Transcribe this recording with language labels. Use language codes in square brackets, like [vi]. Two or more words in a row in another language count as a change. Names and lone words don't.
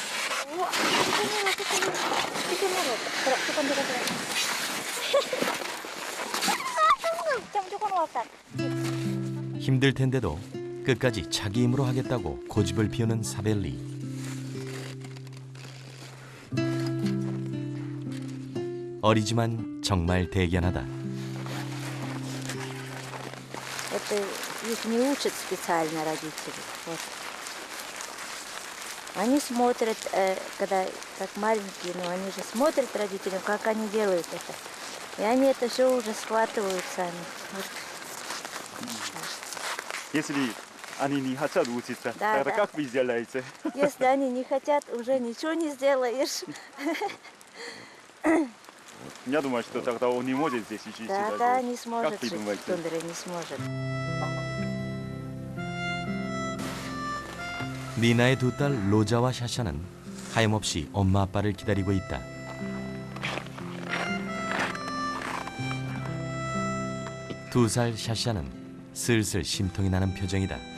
[ko] 힘들 텐데도 끝까지 자기 힘으로 하겠다고 고집을 피우는 사벨리. 어리지만 정말 대견하다. [ru] Это их не учат специально родители. Вот. Они смотрят, когда как маленькие, но они же смотрят родителям, как они делают это. И они это все уже схватывают сами. Вот. Если они не хотят учиться, Да, тогда да. как вы сделаете? Если они не хотят, уже ничего не сделаешь. Я думаю, что тогда он не может здесь учиться. Да, даже. да, не сможет Как ты жить в думаешь? тундре, не сможет. [ko] 니나의 2딸 로자와 샤샤는 하염없이 엄마 아빠를 기다리고 있다. 두 살 샤샤는 슬슬 심통이 나는 표정이다.